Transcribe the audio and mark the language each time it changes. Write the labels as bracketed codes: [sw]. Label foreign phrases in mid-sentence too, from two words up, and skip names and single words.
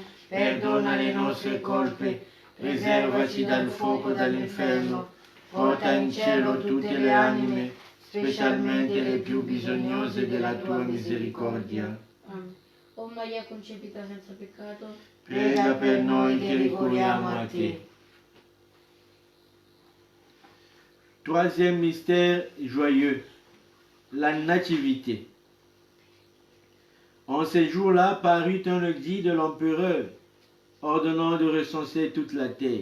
[it] Perdona le nostre colpe, preservaci dal fuoco dell'inferno, porta in cielo tutte le anime, specialmente le più bisognose della tua misericordia. Amen. O Maria concepita senza peccato, Prega per noi che ricorriamo a te. [fr] Troisième mystère joyeux, la nativité. En ces jours-là parut un édit de l'empereur ordonnant de recenser toute la terre.